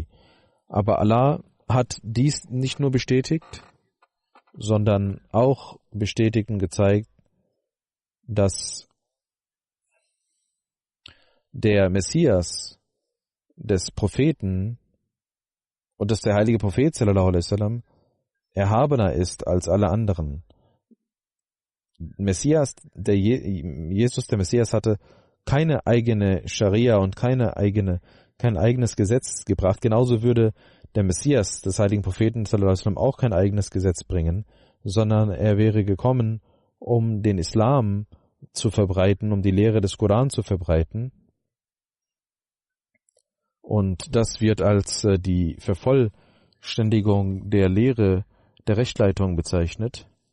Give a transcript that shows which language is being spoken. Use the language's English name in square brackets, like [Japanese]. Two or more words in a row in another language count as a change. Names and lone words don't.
[German] Aber Allah hat dies nicht nur bestätigt, sondern auch bestätigt und gezeigt, dass der Messias des Propheten und dass der heilige Prophet [Arabic] صلى الله عليه وسلم [German] erhabener ist als alle anderen. Jesus der Messias hatte keine eigene Scharia und kein eigenes Gesetz gebracht. Genauso würde der Messias des heiligen Propheten [Arabic] صلى الله عليه وسلم [German] auch kein eigenes Gesetz bringen, sondern er wäre gekommen, um den Islam zu verbreiten, um die Lehre des Koran zu verbreiten. Und das wird als die Vervollständigung der Lehre der Rechtleitung bezeichnet.